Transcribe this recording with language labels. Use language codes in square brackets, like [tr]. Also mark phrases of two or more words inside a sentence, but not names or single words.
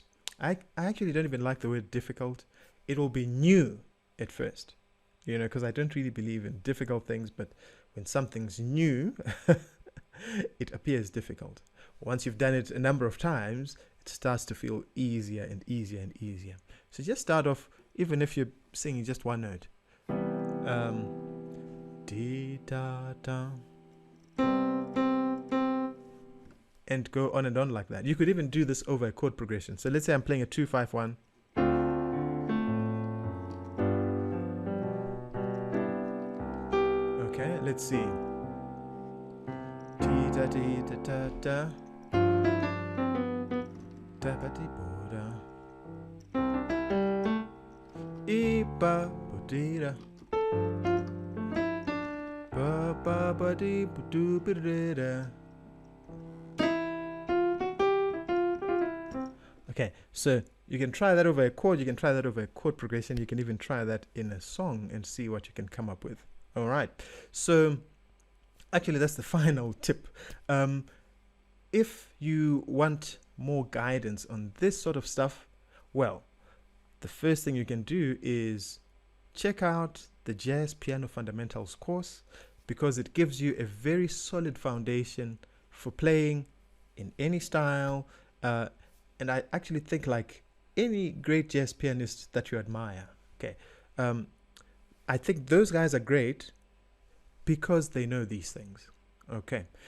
[en] I actually don't even like the word difficult. It will be new at first, because I don't really believe in difficult things, but when something's new, it appears difficult. Once you've done it a number of times, it starts to feel easier and easier and easier. So just start off, even if you're singing just one note. Dee da da. And go on and on like that. You could even do this over a chord progression. So let's say I'm playing a 2-5-1. Okay, let's see. Dee da dee da da da. Da ba dee bo da. E ba bo dee da. Ba ba ba dee bo doo ba dee da. Okay, so you can try that over a chord, you can try that over a chord progression, you can even try that in a song and see what you can come up with. All right, so actually that's the final tip. If you want more guidance on this sort of stuff, well, the first thing you can do is check out the Jazz Piano Fundamentals course, because it gives you a very solid foundation for playing in any style, and I actually think like any great jazz pianist that you admire, okay, I think those guys are great because they know these things, okay.